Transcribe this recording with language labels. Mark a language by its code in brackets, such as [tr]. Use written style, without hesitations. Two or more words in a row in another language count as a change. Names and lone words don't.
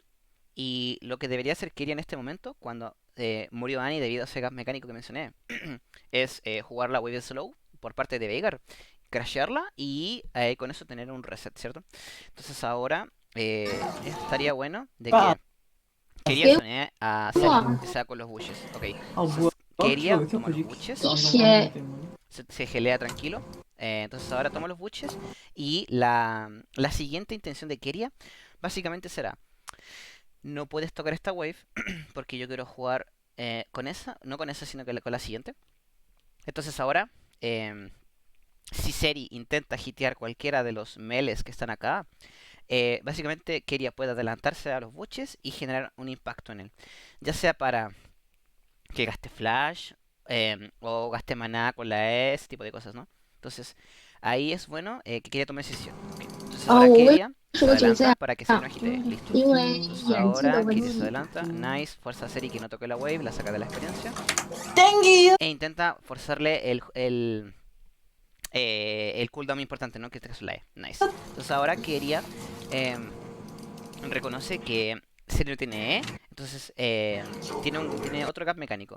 [es] Y lo que debería hacer Keria en este momento, cuando murió Annie debido a ese gas mecánico que mencioné, es jugar la [en] wave slow [es] por parte de Veigar, crashearla y con eso tener un reset, ¿cierto? Entonces ahora estaría bueno de ¡Ah! que Keria [zh] 给 [es] sonee a [zh] 我 [es] Seri, [zh] 啊！ [es] que sea con los bushes. Ok, [zh] 我 [es] entonces [zh] 要知道 [es] Keria [zh] 有些 [es] toma [zh] 回 [es] los [zh] 去 [es] bushes, [zh] 安东方面 [es] se gelea tranquilo. Entonces ahora toma los buches y la siguiente intención de Keria básicamente será, no puedes tocar esta wave porque yo quiero jugar con esa, no con esa sino que con la siguiente. Entonces ahora, si Seri intenta hitear cualquiera de los melees que están acá, básicamente Keria puede adelantarse a los buches y generar un impacto en él. Ya sea para que gaste flash o gaste maná con la E, ese tipo de cosas, ¿no? Entonces, ahí es bueno que Keria tome decisión. Ok, entonces [zh] 啊！ [es] ahora [zh] 我为 [es] Keria [zh] 什 [es] se [zh] 么觉得这 [es] adelanta [zh] 样 [es] para que Seri [zh] 啊？ [es] no hitee. Listo. [zh] 因为 [es] Entonces [zh] 演技的 [es] ahora [zh] 问 [es] Keria se [zh] 题。 [es] adelanta. Nice. Fuerza a Seri que no toque la wave. La saca de la experiencia. Tengi. E intenta forzarle el cooldown importante, ¿no? Que este caso es la E. Nice. Entonces ahora Keria reconoce que Seri no tiene E. Entonces tiene otro gap mecánico.